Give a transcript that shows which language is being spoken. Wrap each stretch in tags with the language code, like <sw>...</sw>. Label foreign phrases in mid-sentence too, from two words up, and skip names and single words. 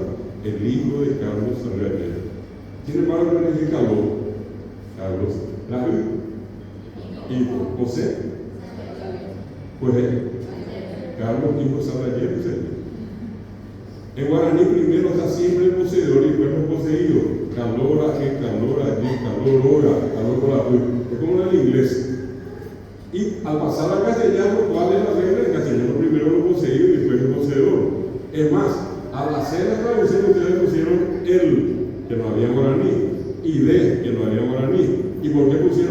<es>El hijo de Carlos Sarriaga. Sin embargo, no le dije Carlos, la hijo, José. Pues Carlos, hijo Sarriaga. En guaraní primero está siempre el poseedor y después el poseído. Calora, calora, calorora, calorora. Es como en el inglés. Y al pasar al castellano, ¿cuál es la regla? En castellano primero el poseído y después el poseedor. Es más, al hacer la traducción ustedes pusieron el, que no había guaraní, y de, que no había guaraní. ¿Y por qué pusieron?</es>